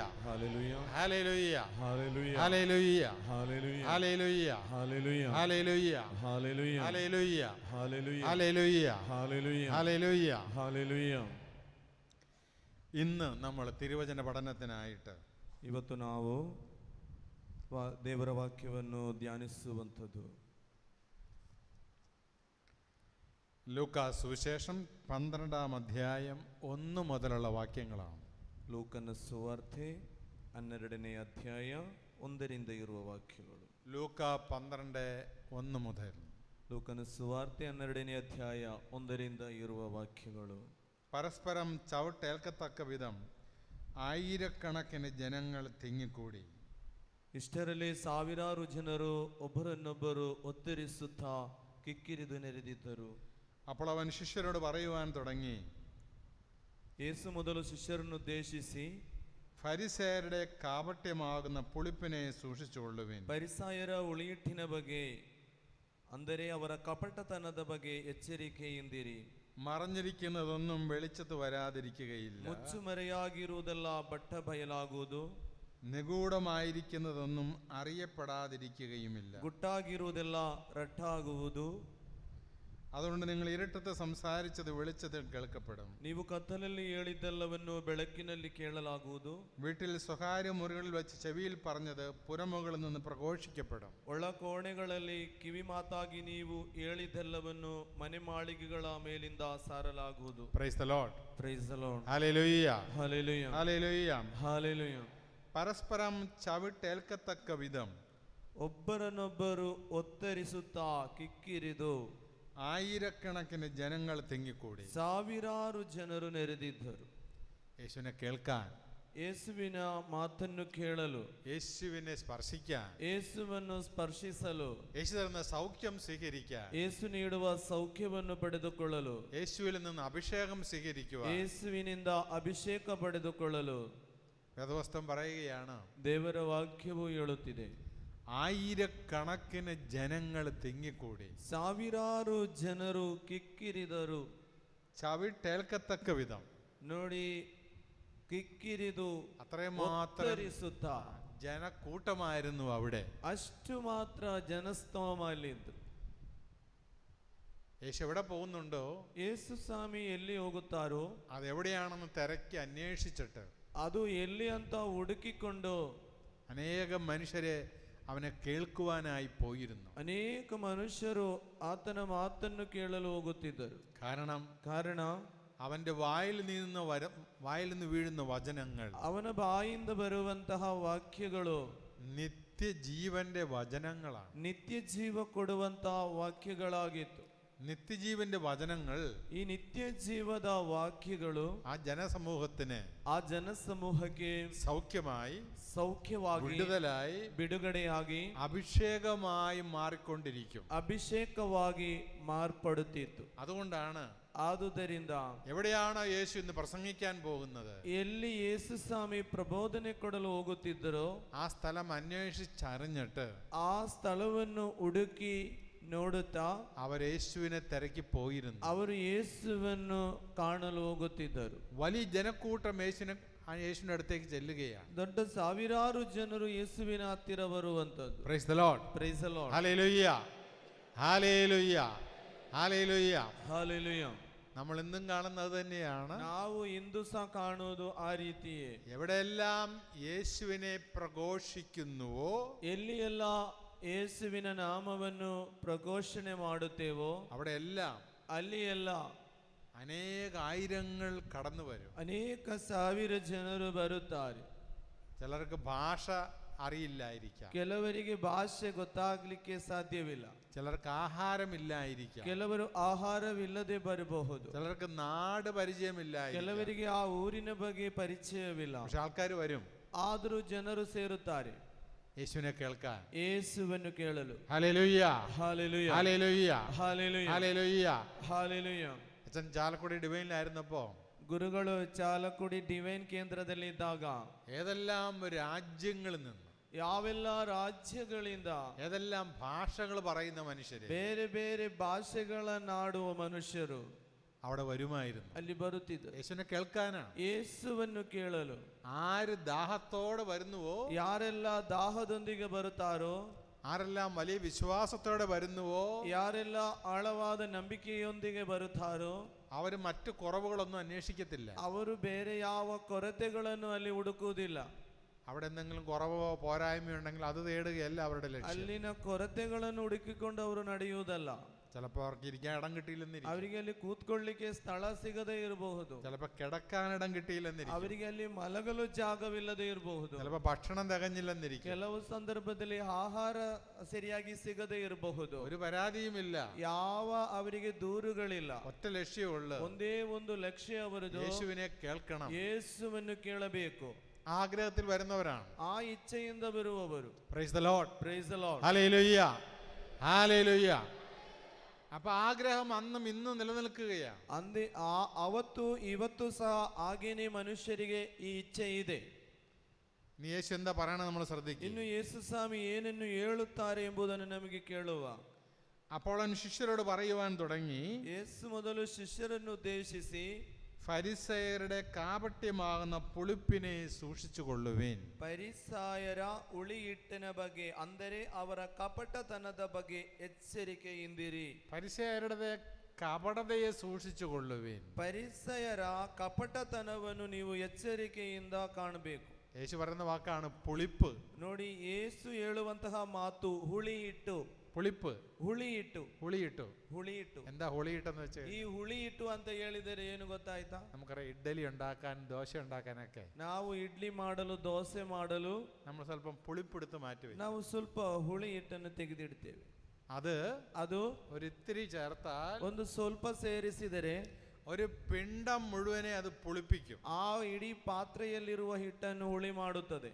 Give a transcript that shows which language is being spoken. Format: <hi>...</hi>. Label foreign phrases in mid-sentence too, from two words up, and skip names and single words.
<en>Hallelujah. Hallelujah. Hallelujah. Hallelujah. Hallelujah. Hallelujah. Hallelujah. Hallelujah. Hallelujah. Hallelujah. Hallelujah. Hallelujah. Hallelujah. Hallelujah. Hallelujah.</en> <ml>ഇന്ന് നമ്മൾ തിരുവചന പഠനത്തിനായിട്ട്</ml> <kn>ಇವತ್ತು ನಾವು ದೇವರ ವಾಕ್ಯವನ್ನು ಧ್ಯಾನಿಸುವಂಥದ್ದು</kn> <ml>ലൂക്കാ സുവിശേഷം 12-ാം അധ്യായം 1 മുതലുള്ള വാക്യങ്ങളാണ്.</ml> <kn>ಲೂಕನ ಸುವಾರ್ತೆ 12ನೇ ಅಧ್ಯಾಯ 1ರಿಂದ ಇರುವ ವಾಕ್ಯಗಳು.</kn> <ml>ലൂക്കാ 12:1 മുതൽ.</ml> <kn>ಲೂಕನ ಸುವಾರ್ತೆ 12ನೇ ಅಧ್ಯಾಯ 1ರಿಂದ ಇರುವ ವಾಕ್ಯಗಳು.</kn> <ml>പരസ്പരം ചവിട്ടേൽക്കത്തക്ക വിധം ആയിരക്കണക്കിന് ജനങ്ങൾ തിങ്ങിക്കൂടി.</ml> <kn>ಇಷ್ಟರಲ್ಲಿ ಸಾವಿರಾರು ಜನರು ಒಬ್ಬರನ್ನೊಬ್ಬರು ಒತ್ತರಿಸುತ್ತಾ ಕಿಕ್ಕಿರಿದು ನೆರೆದಿದ್ದರು.</kn> <ml>അപ്പോൾ അവൻ ശിഷ്യരോട് പറയുവാൻ തുടങ്ങി,</ml> <kn>യേಸು ಮೊದಲು ಶಿಷ್ಯರನ್ನು ಉದ್ದೇಶಿಸಿ,</kn> <ml>ഫരിസേയരുടെ കാപട്യമാകുന്ന പുളിപ്പിനെ സൂക്ഷിച്ചുകൊള്ളുവിൻ.</ml> <kn>ಫರಿಸಾಯರ ಉಳಿಯಿಟ್ಟಿನ ಬಗ್ಗೆ, ಅಂದರೆ ಅವರ ಕಪಟತನದ ಬಗ್ಗೆ ಎಚ್ಚರಿಕೆಯಿಂದಿರಿ.</kn> <ml>മറഞ്ഞിരിക്കുന്നതൊന്നും വെളിച്ചത്ത് വരാതിരിക്കുകയില്ല.</ml> <kn>ಮುಚ್ಚುಮರೆಯಾಗಿರುವುದೆಲ್ಲ ಬಟ್ಟ ಬಯಲಾಗುವುದು.</kn> <ml>നിഗൂഢമായിരിക്കുന്നതൊന്നും അറിയപ്പെടാതിരിക്കുകയുമില്ല.</ml> <kn>ಗುಟ್ಟಾಗಿರುವುದೆಲ್ಲ ರಟ್ಟಾಗುವುದು.</kn> <ml>അതുകൊണ്ട് നിങ്ങൾ ഇരുട്ടത്ത് സംസാരിച്ചത് വെളിച്ചത്തിൽ കേൾക്കപ്പെടും.</ml> <kn>ನೀವು ಕತ್ತಲಲ್ಲಿ ಹೇಳಿದ್ದೆಲ್ಲವನ್ನು ಬೆಳಕಿನಲ್ಲಿ ಕೇಳಲಾಗುವುದು.</kn> <ml>വീട്ടിൽ സ്വകാര്യ മുറികളിൽ വെച്ച് ചെവിയിൽ പറഞ്ഞത് പുറമുകളിൽ നിന്ന് പ്രഘോഷിക്കപ്പെടും.</ml> <kn>ಒಳ ಕೋಣೆಗಳಲ್ಲಿ ಕಿವಿ ಮಾತಾಗಿ ನೀವು ಹೇಳಿದ್ದೆಲ್ಲವನ್ನು ಮನೆ ಮಾಳಿಗೆಗಳ ಮೇಲಿಂದ ಸಾರಲಾಗುವುದು.</kn> <en>Praise the Lord. Praise the Lord. Hallelujah. Hallelujah. Hallelujah. Hallelujah.</en> <ml>പരസ്പരം ചവിട്ടേൽക്കത്തക്ക വിധം</ml> <kn>ಒಬ್ಬರನ್ನೊಬ್ಬರು ಒತ್ತರಿಸುತ್ತಾ ಕಿಕ್ಕಿರಿದು</kn> <ml>ആയിരക്കണക്കിന് ജനങ്ങൾ തിങ്ങിക്കൂടി.</ml> <kn>ಸಾವಿರಾರು ಜನರು ನೆರೆದಿದ್ದರು.</kn> <ml>യേശുവിനെ കേൾക്കാൻ,</ml> <kn>ಯೇಸುವಿನ ಮಾತನ್ನು ಕೇಳಲು,</kn> <ml>യേശുവിനെ സ്പർശിക്കാൻ,</ml> <kn>ಯೇಸುವನ್ನು ಸ್ಪರ್ಶಿಸಲು,</kn> <ml>യേശു തരുന്ന സൗഖ്യം സ്വീകരിക്കാൻ,</ml> <kn>ಯೇಸು ನೀಡುವ ಸೌಖ್ಯವನ್ನು ಪಡೆದುಕೊಳ್ಳಲು,</kn> <ml>യേശുവിൽ നിന്ന് അഭിഷേകം സ്വീകരിക്കുവാൻ</ml> <kn>ಯೇಸುವಿನಿಂದ ಅಭಿಷೇಕ ಪಡೆದುಕೊಳ್ಳಲು</kn> <ml>വേദവസ്തം പറയുകയാണ്.</ml> <kn>ದೇವರ ವಾಕ್ಯವು ಹೇಳುತ್ತಿದೆ,</kn> <ml>ആയിരക്കണക്കിന് ജനങ്ങൾ തിങ്ങിക്കൂടി</ml> <kn>ಸಾವಿರಾರು ಜನರು ಕಿಕ್ಕಿರಿದರು.</kn> <ml>ചവിട്ടേൽക്കത്തക്ക വിധം</ml> <kn>ನೋಡಿ, ಕಿಕ್ಕಿರಿದು</kn> <ml>അത്രമാത്രം</ml> <kn>ಒತ್ತರಿಸುತ್ತಾ</kn> <ml>ജനക്കൂട്ടമായിരുന്നു അവിടെ.</ml> <kn>ಅಷ್ಟು ಮಾತ್ರ ಜನಸ್ತೋಮಲ್ಲಿದ್ದು.</kn> <ml>യേശു എവിടെ പോകുന്നുണ്ടോ,</ml> <kn>ಯೇಸು ಸ್ವಾಮಿ ಎಲ್ಲಿ ಹೋಗುತ್ತಾರೋ</kn> <ml>അതെവിടെയാണെന്ന് തിരക്കി അന്വേഷിച്ചിട്ട്</ml> <kn>ಅದು ಎಲ್ಲಿ ಅಂತ ಹುಡುಕಿಕೊಂಡು</kn> <ml>അനേകം മനുഷ്യരെ അവനെ കേൾക്കുവാനായി പോയിരുന്നു.</ml> <kn>ಅನೇಕ ಮನುಷ್ಯರು ಆತನ ಮಾತನ್ನು ಕೇಳಲು ಹೋಗುತ್ತಿದ್ದರು.</kn> <ml>കാരണ അവന്റെ വായിൽ നിന്ന് വീഴുന്ന വചനങ്ങൾ,</ml> <kn>ಅವನ ಬಾಯಿಂದ ಬರುವಂತಹ ವಾಕ್ಯಗಳು</kn> <ml>നിത്യജീവന്റെ വചനങ്ങളാണ്.</ml> <kn>ನಿತ್ಯ ಜೀವ ಕೊಡುವಂತಹ ವಾಕ್ಯಗಳಾಗಿತ್ತು.</kn> <ml>നിത്യജീവന്റെ വചനങ്ങൾ</ml> <kn>ಈ ನಿತ್ಯ ಜೀವದ ವಾಕ್ಯಗಳು</kn> <ml>ആ ജനസമൂഹത്തിന്</ml> <kn>ಆ ಜನಸಮೂಹಕ್ಕೆ ಸೌಖ್ಯವಾಗಿ</kn> <ml>വിടുതലായി</ml> <kn>ಬಿಡುಗಡೆಯಾಗಿ</kn> <ml>അഭിഷേകമായി മാറിക്കൊണ്ടിരിക്കും.</ml> <kn>ಅಭಿಷೇಕವಾಗಿ ಮಾರ್ಪಡುತ್ತಿತ್ತು.</kn> <ml>അതുകൊണ്ടാണ്</ml> <kn>ಆದುದರಿಂದ</kn> <ml>എവിടെയാണോ യേശു ഇന്ന് പ്രസംഗിക്കാൻ പോകുന്നത്,</ml> <kn>ಎಲ್ಲಿ ಯೇಸು ಸ್ವಾಮಿ ಪ್ರಬೋಧನೆ ಕೊಡಲು ಹೋಗುತ್ತಿದ್ದರೋ</kn> <ml>ആ സ്ഥലം അന്വേഷിച്ചറിഞ്ഞിട്ട്</ml> <kn>ಆ ಸ್ಥಳವನ್ನು ಹುಡುಕಿ ನೋಡುತ್ತಾ</kn> <ml>അവർ യേശുവിനെ തിരക്കി പോയിരുന്നു.</ml> <kn>ಅವರು ಯೇಸುವನ್ನು ಕಾಣಲು ಹೋಗುತ್ತಿದ್ದರು.</kn> <ml>വലിയ ജനക്കൂട്ടം യേശുവിന്റെ അടുത്തേക്ക് ചെല്ലുകയാണ്.</ml> <kn>ದೊಡ್ಡ ಸಾವಿರಾರು ಜನರು ಯೇಸುವಿನ ಹತ್ತಿರ ಬರುವಂತದ್ದು.</kn> <en>Praise the Lord, Praise the Lord, ഹല്ലേലൂയ, ഹല്ലേലൂയ, ഹല്ലേലൂയ. ಹಾಲೆಲೂಯ.</en> <ml>നമ്മൾ ഇന്നും കാണുന്നത് തന്നെയാണ്.</ml> <kn>ನಾವು ಇಂದು ಸಹ ಕಾಣುವುದು ಆ ರೀತಿಯೇ.</kn> <ml>എവിടെയെല്ലാം യേശുവിനെ പ്രഘോഷിക്കുന്നുവോ,</ml> <kn>ಎಲ್ಲಿ ಎಲ್ಲ ಯೇಸುವಿನ ನಾಮವನ್ನು ಪ್ರಘೋಷಣೆ ಮಾಡುತ್ತೇವೋ</kn> <ml>അവിടെയെല്ലാം</ml> <kn>ಅಲ್ಲಿ ಎಲ್ಲ</kn> <ml>അനേകായിരങ്ങൾ കടന്നു വരും.</ml> <kn>ಅನೇಕ ಸಾವಿರ ಜನರು ಬರುತ್ತಾರೆ.</kn> <ml>ചിലർക്ക് ഭാഷ അറിയില്ലായിരിക്കാം,</ml> <kn>ಕೆಲವರಿಗೆ ಭಾಷೆ ಗೊತ್ತಾಗ್ಲಿಕ್ಕೆ ಸಾಧ್ಯವಿಲ್ಲ,</kn> <ml>ചിലർക്ക് ആഹാരമില്ലായിരിക്കാം,</ml> <kn>ಕೆಲವರು ಆಹಾರವಿಲ್ಲದೆ ಬರಬಹುದು,</kn> <ml>ചിലർക്ക് നാട് പരിചയമില്ലായിരിക്കാം.</ml> <kn>ಕೆಲವರಿಗೆ ಆ ಊರಿನ ಬಗ್ಗೆ ಪರಿಚಯವಿಲ್ಲ.</kn> <ml>പക്ഷെ ആൾക്കാർ വരും,</ml> <kn>ಆದರೂ ಜನರು ಸೇರುತ್ತಾರೆ</kn> <ml>യേശുവിനെ കേൾക്കാൻ,</ml> <kn>ಯೇಸುವನ್ನು ಕೇಳಲು.</kn> <en>ഹല്ലേലൂയ, ಹಾಲೆಲೂಯ, ഹല്ലേലൂയ, ಹಾಲೆಲൂಯ, ഹല്ലേലൂയ. ಹಾಲೆಲೂಯ.</en> <ml>അച്ഛൻ ചാലക്കുടി ഡിവൈനിലായിരുന്നപ്പോ</ml> <kn>ಗುರುಗಳು ಚಾಲಕುಡಿ ಡಿವೈನ್ ಕೇಂದ್ರದಲ್ಲಿ ಇದ್ದಾಗ</kn> <ml>ഏതെല്ലാം രാജ്യങ്ങളിൽ നിന്ന്,</ml> <kn>ಯಾವೆಲ್ಲ ರಾಜ್ಯಗಳಿಂದ,</kn> <ml>ഏതെല്ലാം ഭാഷകൾ പറയുന്ന മനുഷ്യര്</ml> <kn>ಬೇರೆ ಬೇರೆ ಭಾಷೆಗಳನ್ನಾಡುವ ಮನುಷ್ಯರು</kn> <ml>അവിടെ വരുമായിരുന്നു.</ml> <kn>ಅಲ್ಲಿ ಬರುತ್ತಿದ್ದರು</kn> <ml>യേശുവിനെ കേൾക്കാനാണ്.</ml> <kn>ಯೇಸುವನ್ನು ಕೇಳಲು.</kn> <ml>ആര് ദാഹത്തോടെ വരുന്നുവോ,</ml> <kn>ಯಾರೆಲ್ಲ ದಾಹದೊಂದಿಗೆ ಬರುತ್ತಾರೋ,</kn> <ml>ആരെല്ലാം വലിയ വിശ്വാസത്തോടെ വരുന്നുവോ,</ml> <kn>ಯಾರೆಲ್ಲ ಆಳವಾದ ನಂಬಿಕೆಯೊಂದಿಗೆ ಬರುತ್ತಾರೋ</kn> <ml>അവർ മറ്റു കുറവുകളൊന്നും അന്വേഷിക്കത്തില്ല.</ml> <kn>ಅವರು ಬೇರೆ ಯಾವ ಕೊರತೆಗಳನ್ನು ಅಲ್ಲಿ ಹುಡುಕುವುದಿಲ್ಲ.</kn> <ml>അവിടെ എന്തെങ്കിലും കുറവോ പോരായ്മയോ ഉണ്ടെങ്കിൽ അത് തേടുകയല്ല അവരുടെ ലക്ഷ്യം.</ml> <kn>ಅಲ್ಲಿನ ಕೊರತೆಗಳನ್ನು ಹುಡುಕಿಕೊಂಡು ಅವರು ನಡೆಯುವುದಲ್ಲ.</kn> <ml>ചിലപ്പോൾ അവർക്ക് ഇരിക്കാൻ ഇടം കിട്ടിയില്ലെന്നിരിക്കും,</ml> <kn>ಅವರಿಗೆ ಅಲ್ಲಿ ಕೂತ್ಕೊಳ್ಳಿಕ್ಕೆ ಸ್ಥಳ ಸಿಗದೇ ಇರಬಹುದು,</kn> <ml>ചിലപ്പോൾ കിടക്കാൻ ഇടം കിട്ടിയില്ലെന്നിരിക്കും,</ml> <kn>ಅವರಿಗೆ ಅಲ್ಲಿ ಮಲಗಲು ಜಾಗವಿಲ್ಲದೆ ಇರಬಹುದು,</kn> <ml>ചിലപ്പോൾ ഭക്ഷണം തികഞ്ഞില്ലെന്നിരിക്കും,</ml> <kn>ಕೆಲವು ಸಂದರ್ಭದಲ್ಲಿ ಆಹಾರ ಸರಿಯಾಗಿ ಸಿಗದೇ ಇರಬಹುದು.</kn> <ml>ഒരു പരാതിയുമില്ല,</ml> <kn>ಯಾವ ಅವರಿಗೆ ದೂರುಗಳಿಲ್ಲ,</kn> <ml>ഒറ്റ ലക്ഷ്യമുള്ളൂ,</ml> <kn>ಒಂದೇ ಒಂದು ಲಕ್ಷ್ಯ ಅವರದು,</kn> <ml>യേശുവിനെ കേൾക്കണം.</ml> <kn>ಯೇಸುವನ್ನು ಕೇಳಬೇಕು.</kn> <ml>ആഗ്രഹത്തിൽ വരുന്നവരാണ്.</ml> <kn>ಆ ಇಚ್ಛೆಯಿಂದ ಬರುವವರು.</kn> <en>Praise the Lord, Praise the Lord, ഹല്ലേലൂയ, ഹല്ലേലൂയ.</en> <ml>അപ്പൊ ആഗ്രഹം അന്നും ഇന്നും നിലനിൽക്കുകയാണ്.</ml> <kn>ಅಂದೆ ಅವತ್ತು ಇವತ್ತು ಸಹ ಹಾಗೇನೆ ಮನುಷ್ಯರಿಗೆ ಈ ಇಚ್ಛೆ ಇದೆ.</kn> <ml>നീ യേശു എന്താ പറയണ നമ്മൾ ശ്രദ്ധിക്കും.</ml> <kn>ಇನ್ನು ಯೇಸು ಸ್ವಾಮಿ ಏನನ್ನು ಹೇಳುತ್ತಾರೆ ಎಂಬುದನ್ನು ನಮಗೆ ಕೇಳುವ.</kn> <ml>അപ്പോൾ അവൻ ശിഷ്യരോട് പറയുവാൻ തുടങ്ങി,</ml> <kn>ಯೇಸು ಮೊದಲು ಶಿಷ್ಯರನ್ನು ಉದ್ದೇಶಿಸಿ,</kn> <ml>ഫരിസയരുടെ കാപട്യമാകുന്ന പുളിപ്പിനെ സൂക്ഷിച്ചു കൊള്ളുവിൻ.</ml> <kn>ಪರಿಸಾಯರ ಹುಳಿಹಿಟ್ಟಿನ ಬಗ್ಗೆ, ಅಂದರೆ ಅವರ ಕಪಟತನದ ಬಗ್ಗೆ ಎಚ್ಚರಿಕೆಯಿಂದಿರಿ.</kn> <ml>ഫരിസയരുടെ കപടതയെ സൂക്ഷിച്ചു കൊള്ളുവിൻ.</ml> <kn>ಪರಿಸಯರ ಕಪಟತನವನ್ನು ನೀವು ಎಚ್ಚರಿಕೆಯಿಂದ ಕಾಣಬೇಕು.</kn> <ml>യേശു പറയുന്ന വാക്കാണ് പുളിപ്പ്.</ml> <kn>ನೋಡಿ, ಯೇಸು ಹೇಳುವಂತಹ ಮಾತು ಹುಳಿಹಿಟ್ಟು.</kn> <ml>പുളിപ്പ്,</ml> <kn>ಹುಳಿಹಿಟ್ಟು, ಹುಳಿയിട്ടു. ಹುಳಿಹಿಟ್ಟು.</kn> <ml>എന്താ ಹುಳಿയിട്ടെന്ന് വെച്ച്</ml> <kn>ಈ ಹುಳಿಹಿಟ್ಟು ಅಂತ ಹೇಳಿದರೆ ಏನು ಗೊತ್ತಾಯ್ತಾ?</kn> <ml>നമുക്കറിയാം, ഇഡ്ഡലി ഉണ്ടാക്കാൻ ദോശ ഉണ്ടാക്കാനൊക്കെ</ml> <kn>ನಾವು ಇಡ್ಲಿ ಮಾಡಲು, ದೋಸೆ ಮಾಡಲು</kn> <ml>നമ്മൾ സ്വല്പം പുളിപ്പെടുത്ത് മാറ്റി</ml> <kn>ನಾವು ಸ್ವಲ್ಪ ಹುಳಿ ಹಿಟ್ಟನ್ನು ತೆಗೆದಿಡ್ತೇವೆ.</kn> <ml>അത്</ml> <kn>ಅದು</kn> <ml>ഒരിത്തിരി ചേർത്താൽ</ml> <kn>ಒಂದು ಸ್ವಲ್ಪ ಸೇರಿಸಿದರೆ</kn> <ml>ഒരു പിണ്ഡം മുഴുവനെ അത് പുളിപ്പിക്കും.</ml> <kn>ಆ ಇಡೀ ಪಾತ್ರೆಯಲ್ಲಿರುವ ಹಿಟ್ಟನ್ನು ಹುಳಿ ಮಾಡುತ್ತದೆ.</kn>